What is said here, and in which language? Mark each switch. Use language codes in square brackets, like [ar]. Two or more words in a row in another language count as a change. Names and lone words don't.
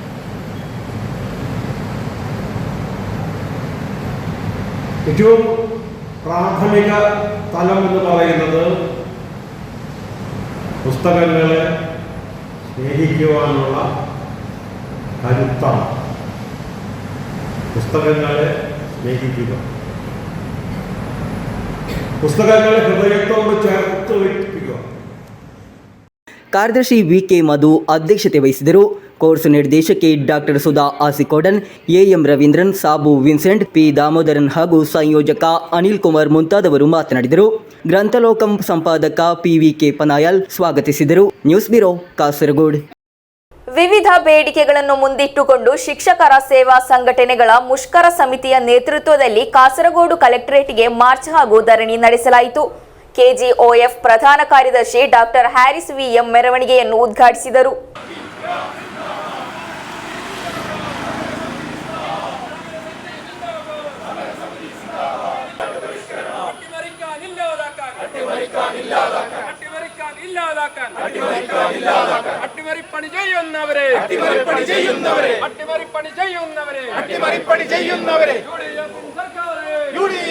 [ml] ഏറ്റവും പ്രാഥമിക തലം എന്ന് പറയുന്നത് പുസ്തകങ്ങളെ സ്നേഹിക്കുവാനുള്ള കരുത്താണ്. പുസ്തകങ്ങളെ സ്നേഹിക്കുക, പുസ്തകങ്ങളെ ഹൃദയത്തോട് ചേർത്ത് വയ്ക്കുക. [kn] ಕಾರ್ಯದರ್ಶಿ VK ಮಧು ಅಧ್ಯಕ್ಷತೆ ವಹಿಸಿದರು. ಕೋರ್ಸ್ ನಿರ್ದೇಶಕಿ ಡಾಕ್ಟರ್ ಸುಧಾ ಆಸಿಕೋಡನ್, AM ರವೀಂದ್ರನ್, ಸಾಬು ವಿನ್ಸೆಂಟ್, P ದಾಮೋದರನ್ ಹಾಗೂ ಸಂಯೋಜಕ ಅನಿಲ್ ಕುಮಾರ್ ಮುಂತಾದವರು ಮಾತನಾಡಿದರು. ಗ್ರಂಥಲೋಕಂ ಸಂಪಾದಕ PVK ಪನಾಯಲ್ ಸ್ವಾಗತಿಸಿದರು. [en] news bureau, ಕಾಸರಗೋಡು. [kn] ವಿವಿಧ ಬೇಡಿಕೆಗಳನ್ನು ಮುಂದಿಟ್ಟುಕೊಂಡು ಶಿಕ್ಷಕರ ಸೇವಾ ಸಂಘಟನೆಗಳ ಮುಷ್ಕರ ಸಮಿತಿಯ ನೇತೃತ್ವದಲ್ಲಿ ಕಾಸರಗೋಡು ಕಲೆಕ್ಟರೇಟ್ಗೆ ಮಾರ್ಚ್ ಹಾಗೂ ಧರಣಿ ನಡೆಸಲಾಯಿತು. KGOF ಪ್ರಧಾನ ಕಾರ್ಯದರ್ಶಿ ಡಾಕ್ಟರ್ ಹ್ಯಾರಿಸ್ VM ಮೆರವಣಿಗೆಯನ್ನು ಉದ್ಘಾಟಿಸಿದರು. [ml] അട്ടിമറിപ്പണി ചെയ്യുന്നവരെ യുഡിഎഫും